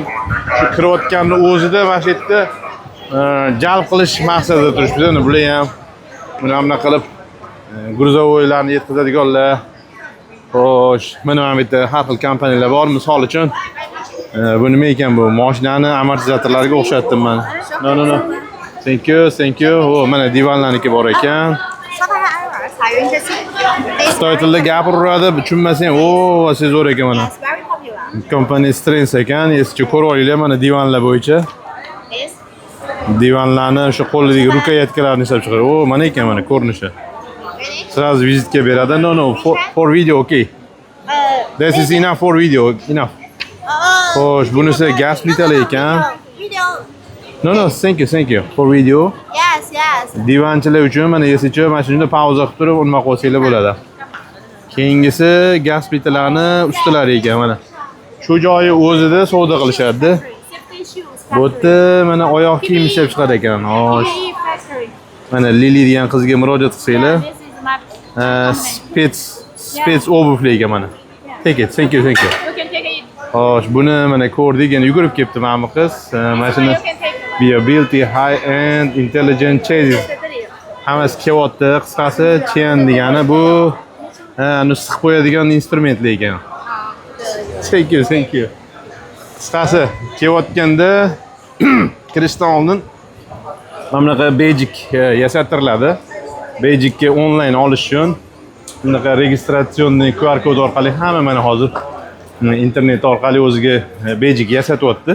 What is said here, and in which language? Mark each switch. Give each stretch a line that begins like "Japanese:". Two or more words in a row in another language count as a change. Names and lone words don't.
Uzbek: Shu kirayotganning o'zida mana shu yerda jalb qilish maqsadida turibmiz. Bular ham buni qilib gruzovoylarni yetkazadiganlar. Xo'sh, mana bu yerda har xil kompaniyalar bor. Misol uchun bu nima ekan bu? Mashinani amortizatorlariga o'xshatdim men.
English: No. Thank you. O,
Uzbek: mana divanlarniki bor ekan. Xitoy tilida gapiraveradi, tushunmasang, o, siz zo'r ekan mana. Kompaniya Strength ekan, eski ko'rib olinglar mana divanlar bo'yicha. Divanlarni o'sha qo'lidagi rukayatkalarni ishlab chiqaradi. O, mana ekan mana ko'rinishi. Sразу vizitga beradi.
English: No, for video, okay. This is enough for video, enough.
Uzbek: Xo'sh, bunisi gaz plitali ekan.
English: No, thank you for video. Yes.
Uzbek: Divanchilar uchun mana esichi mana shunda pauza qilib turib unma qo'ysanglar bo'ladi. Keyingisi gaz plitalari ustalari ekan mana. Shu joyi o'zida savdo qilishadi. Bu yerda mana oyoq kiyim ishlab chiqar ekan. Xo'sh. Mana Lili degan qizga murojaat qilsanglar. Spets obuvli ekan mana.
English: Take it, thank you.
Uzbek: Xo'sh, buni mana ko'rdik, yana yugurib kelibdi mana bu qiz. Mana shuni
English: built high-end intelligent chassis.
Uzbek: Hammasi kelyapti. Qisqasi, chain degani bu siqib qo'yadigan instrumentlar ekan.
English: Thank you.
Uzbek: Qisqasi, kelayotganda kirishdan oldin mana bunaqa bejik yasattiriladi. Bejikka onlayn olish uchun bunaqa registratsionniy QR kod orqali hamma mana hozir internet orqali o'ziga bejik yasatyapti.